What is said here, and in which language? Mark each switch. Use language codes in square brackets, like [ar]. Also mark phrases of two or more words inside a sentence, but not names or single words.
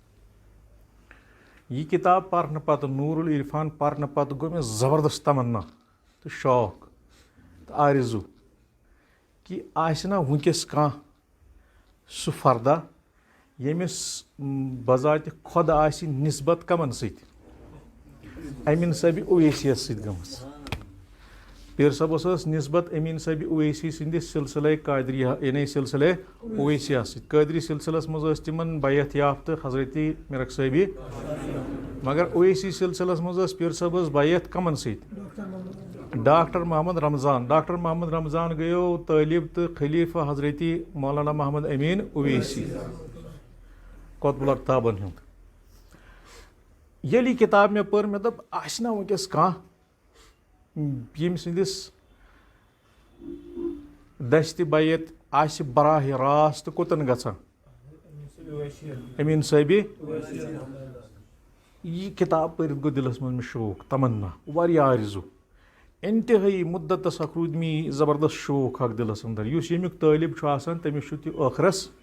[ks] یہِ کِتاب پرنہٕ پتہٕ نور العرفان پرنہٕ پتہٕ گوٚو مےٚ زبردست تمنا تہٕ شوق تہٕ آرزوٗ کہِ آسہِ نا وٕنکیٚس کانٛہہ سُہ فردا ییٚمِس بذاتِ خۄد آسہِ نسبت کمن سۭتۍ امین صٲبِ اویسی یس سۭتۍ گٔمٕژ پیٖر صٲبس ٲس نسبت امین صٲبِ اویسی سٕنٛدِس سلسلے قادریہ یعنی سلسلے اویسیہ سۭتۍ قٲدری سلسلس منٛز ٲسۍ تِمن بیعت یافتہٕ حضرت میرک صٲبی مگر اویسی سلسلس منٛز ٲس پیٖر صٲبس بیعت کمن سۭتۍ ڈاکٹر محمد رمضان گٔیو طٲلب تہٕ خلیفہ حضرت مولانا محمد امین اویسی قطب الأقطابن ہُنٛد ییٚلہِ یہِ کِتاب مےٚ پٔر مےٚ دوٚپ آسہِ نا وٕنکیٚس کانٛہہ ییٚمہِ سٕنٛدِس دستہِ بیعت آسہِ براہ راست کوٚتن گژھان امین صٲبِ یہِ کِتاب پٔرِتھ گوٚو دِلس منٛز مےٚ شوق تمنا واریاہ آرزوٗ انتہٲیی مُدتس اکھ روٗد مےٚ یہِ زبردست شوق اکھ دِلس اندر یُس ییٚمیُک طٲلب چھُ آسان تٔمِس چھُ تہِ ٲخرس